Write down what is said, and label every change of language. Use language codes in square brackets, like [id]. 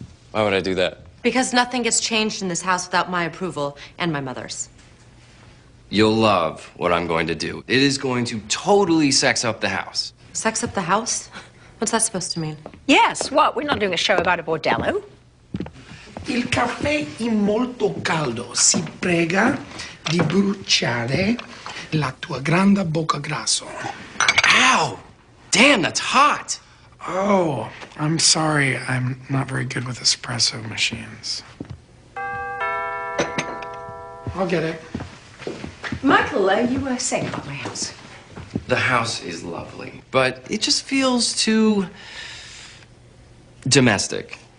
[en] why would I do that? Because nothing gets changed in this house without my approval and my mother's. You'll love what I'm going to do. It is going to totally sex up the house. Sex up the house? What's that supposed to mean? Yes, what? We're not doing a show about a bordello. [it] Il caffè è molto caldo. Si prega. di bruciare la tua grande bocca grasso. [en] Ow! Damn, that's hot. Oh, I'm sorry. I'm not very good with espresso machines. I'll get it. Michael, you were saying about my house. The house is lovely, but it just feels too domestic.